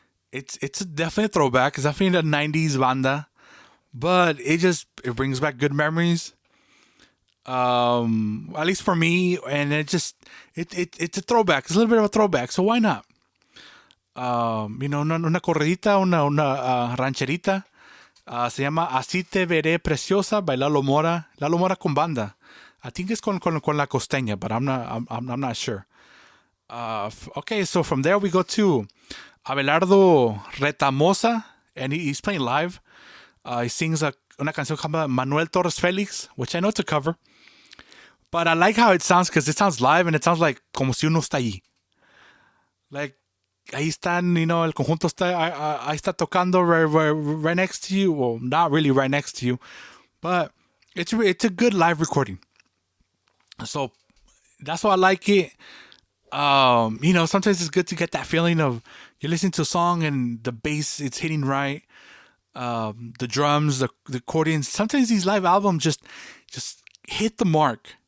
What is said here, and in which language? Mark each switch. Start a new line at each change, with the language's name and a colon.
English: It's definitely a throwback. It's definitely a 90s banda, but it brings back good memories. At least for me, and it's a throwback. It's a little bit of a throwback, so why not?
Spanish: Una corridita, una rancherita. Se llama Así te veré preciosa by Lalo Mora. Lalo Mora con banda.
English: I think it's con La Costeña, but I'm not sure. Okay, so from there we go to Abelardo Retamosa, and he's playing live. He sings
Spanish: una canción
English: called Manuel Torres Felix, which I know it's a cover. But I like how it sounds because it sounds live and it sounds like
Spanish: como si uno está allí. Like, ahí están, el conjunto ahí está tocando
English: right next to you. Well, not really right next to you, but it's a good live recording. So that's why I like it. Sometimes it's good to get that feeling of you're listening to a song and the bass, it's hitting right. The drums, the accordions. Sometimes these live albums just hit the mark.